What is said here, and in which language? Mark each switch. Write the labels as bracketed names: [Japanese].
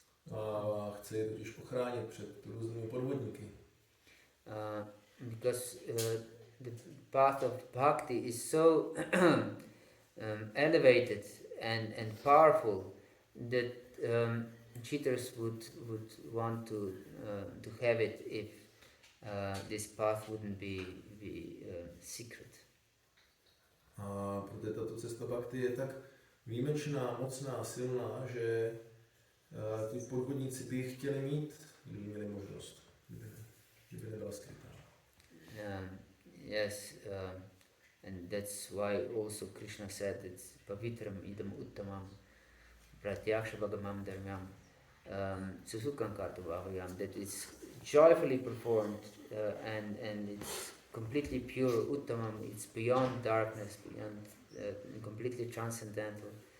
[Czech] A chce je totiž ochránit před různými podvodníky. [English] Because the path of bhakti is so elevated and powerful that cheaters would want to have it if this path wouldn't be secret. [Czech] A protože tato cesta bhakti je tak výjimečná, mocná, silná, že ty podvodníci by ji chtěli mít, kdyby měli možnost, kdyby nebyla skrytá. [English] Yes, and that's why also Krishna said it's [Sanskrit] pavitram idam uttamam pratyaksha bhagavata-dharma susukhankartavahayam, [English] that it's joyfully performed and it's completely pure, uttamam, it's beyond darkness, beyond completely transcendental.